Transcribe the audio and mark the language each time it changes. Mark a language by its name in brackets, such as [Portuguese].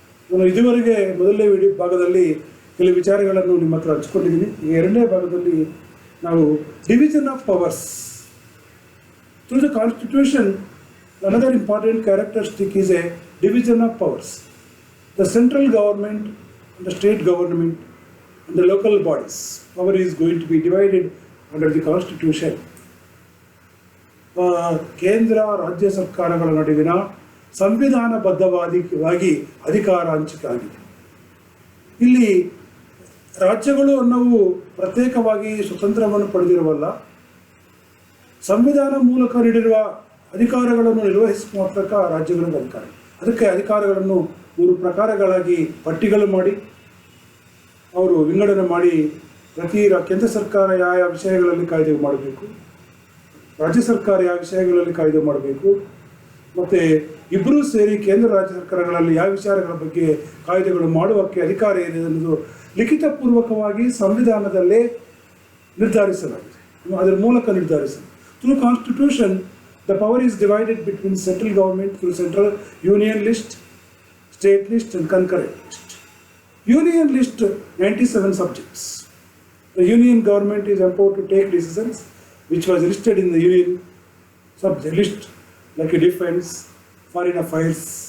[Kannada] ನಾನು ಇದುವರೆಗೆ ಮೊದಲನೇ ಭಾಗದಲ್ಲಿ ಕೆಲವು ವಿಚಾರಗಳನ್ನು ನಿಮ್ಮ ಹತ್ರ ಹಂಚ್ಕೊಂಡಿದ್ದೀನಿ. ಈ ಎರಡನೇ ಭಾಗದಲ್ಲಿ ನಾವು [English] Division of powers through the constitution. another important characteristic is a division of powers. The central government and the state government and the local bodies, power is going to be divided under the Constitution. [Kannada] ಕೇಂದ್ರ ರಾಜ್ಯ ಸರ್ಕಾರಗಳ ನಡುವಿನ ಸಂವಿಧಾನಬದ್ಧವಾಗಿ ಅಧಿಕಾರ ಹಂಚಿಕೆ ಆಗಿದೆ. ಇಲ್ಲಿ ರಾಜ್ಯಗಳು ಅನ್ನವು ಪ್ರತ್ಯೇಕವಾಗಿ ಸ್ವತಂತ್ರವನ್ನು ಪಡೆದಿರುವಲ್ಲ, ಸಂವಿಧಾನ ಮೂಲಕ ನೀಡಿರುವ ಅಧಿಕಾರಗಳನ್ನು ನಿರ್ವಹಿಸುವ ಮೂಲಕ ರಾಜ್ಯಗಳಿಗೆ ಅಧಿಕಾರ. ಅದಕ್ಕೆ ಅಧಿಕಾರಗಳನ್ನು 3 ಪ್ರಕಾರಗಳಾಗಿ ಪಟ್ಟಿಗಳು ಮಾಡಿ ಅವರು ವಿಂಗಡಣೆ ಮಾಡಿ ಕೇಂದ್ರ ಸರ್ಕಾರ ಯಾವ ವಿಷಯಗಳಲ್ಲಿ ಕಾಯ್ದೆ ಮಾಡಬೇಕು, ರಾಜ್ಯ ಸರ್ಕಾರ ಯಾವ ವಿಷಯಗಳಲ್ಲಿ ಕಾಯ್ದೆ ಮಾಡಬೇಕು, ಮತ್ತು ಇಬ್ಬರೂ ಸೇರಿ ಕೇಂದ್ರ ರಾಜ್ಯ ಸರ್ಕಾರಗಳಲ್ಲಿ ಯಾವ ವಿಚಾರಗಳ ಬಗ್ಗೆ ಕಾಯ್ದೆಗಳು ಮಾಡುವಕ್ಕೆ ಅಧಿಕಾರ ಏನಿದೆ ಅನ್ನೋದು ಲಿಖಿತಪೂರ್ವಕವಾಗಿ ಸಂವಿಧಾನದಲ್ಲೇ ನಿರ್ಧರಿಸಲಾಗಿದೆ. ಅದರ ಮೂಲಕ ನಿರ್ಧರಿಸಲಾಗಿದೆ. [English] Through constitution the power is divided between central government through central union list, state list and concurrent list. Union list 97 subjects. The union government is empowered to take decisions which was listed in the union subject list, like defense, foreign affairs.